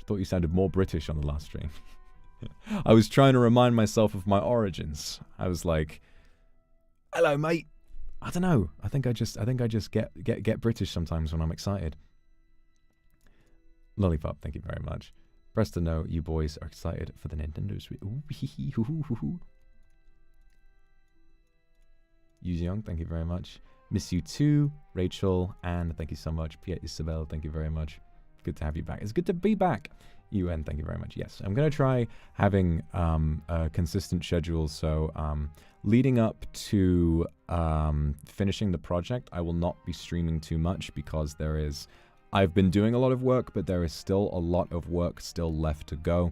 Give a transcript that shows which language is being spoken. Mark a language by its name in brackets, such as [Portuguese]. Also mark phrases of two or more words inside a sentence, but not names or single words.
[English] Thought you sounded more British on the last stream. I was trying to remind myself of my origins. I was like, hello, mate. I don't know. I think I just get British sometimes when I'm excited. Lollipop, thank you very much. Press to know you boys are excited for the Nintendo Switch. Ooh, hee hee hoo hoo hoo hoo. Yuziong, thank you very much. Miss you too, Rachel, and thank you so much. Pierre Isabel, thank you very much. Good to have you back. It's good to be back. UN, thank you very much. Yes, I'm going to try having a consistent schedule. So leading up to finishing the project, I will not be streaming too much because I've been doing a lot of work, but there is still a lot of work still left to go.